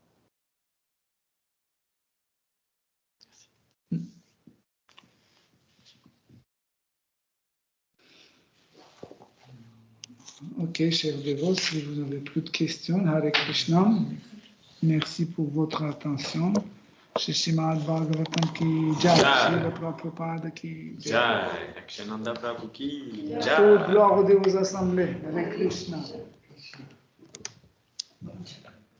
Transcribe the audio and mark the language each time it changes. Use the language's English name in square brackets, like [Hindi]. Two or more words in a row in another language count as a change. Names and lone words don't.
[French] Ok, chers dévots, si vous n'avez plus de questions, [Sanskrit] Hare Krishna, [French] merci pour votre attention. [Hindi] श्री श्रीमद् भागवतम् की जय, श्रील प्रभुपाद की जय. जय, अक्षानंद प्रभु की [French] Toute [Hindi] jai. [French] gloire aux assemblées. [Sanskrit] Hare Krishna.